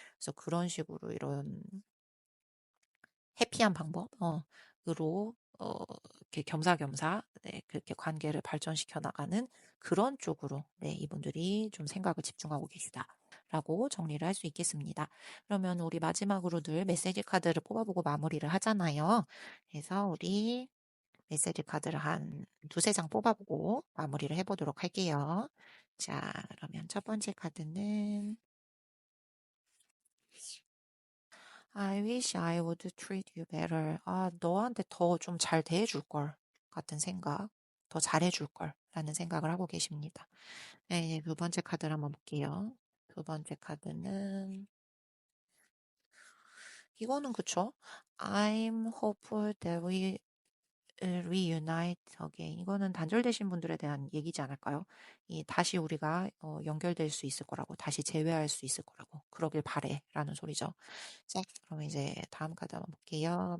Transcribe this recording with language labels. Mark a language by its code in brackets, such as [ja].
[ko] 그래서 그런 식으로 이런 해피한 방법, 으로, 이렇게 겸사겸사, 네, 그렇게 관계를 발전시켜 나가는 그런 쪽으로, 네, 이분들이 좀 생각을 집중하고 계시다라고 정리를 할 수 있겠습니다. 그러면 우리 마지막으로 늘 메시지 카드를 뽑아보고 마무리를 하잖아요. 그래서 우리 메시지 카드를 한 두세 장 뽑아보고 마무리를 해보도록 할게요. 자, 그러면 첫 번째 카드는 [en] I wish I would treat you better. [ko] 아, 너한테 더 좀 잘 대해줄 걸 같은 생각, 더 잘해줄 걸 라는 생각을 하고 계십니다. 네, 이제 두 번째 카드를 한번 볼게요. 두 번째 카드는 이거는 그쵸? [en] I'm hopeful that we reunite again. [ko] 이거는 단절되신 분들에 대한 얘기지 않을까요? 다시 우리가 연결될 수 있을 거라고, 다시 재회할 수 있을 거라고, 그러길 바래라는 소리죠. 자, 그럼 이제 다음 카드 한번 볼게요.